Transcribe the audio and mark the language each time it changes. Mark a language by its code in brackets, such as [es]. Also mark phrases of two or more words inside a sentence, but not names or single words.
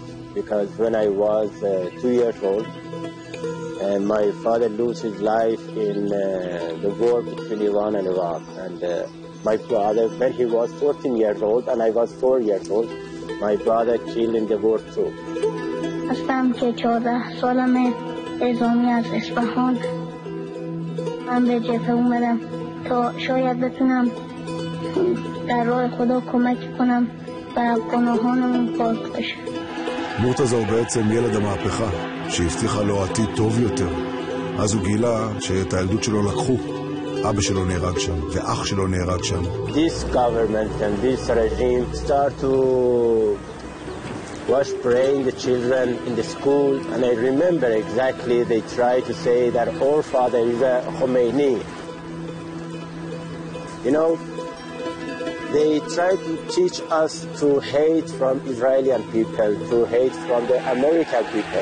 [en] Because when I was 2 years old, my father lost his life in the war between Iran and Iraq. And my brother, when he was 14 years old and I was 4 years old, my brother killed in the war too. [fa] هستم که 14 سالمه، اعزامی از اصفهان. من به جبهه اومدم تا شاید بتونم در راه خدا کمک کنم و گناهانمون پاک بشه. [he] מורטזה הוא בעצם ילד המהפכה, שהבטיחה לו עתיד טוב יותר. אז הוא גילה שאת הילדות שלו לקחו. אבא שלו נהרג שם, ואח שלו נהרג שם. [en] This government and this regime start to was praying the children in the school, and I remember exactly they tried to say that our father is a Khomeini. You know, they try to teach us to hate from Israeli people, to hate from the American people.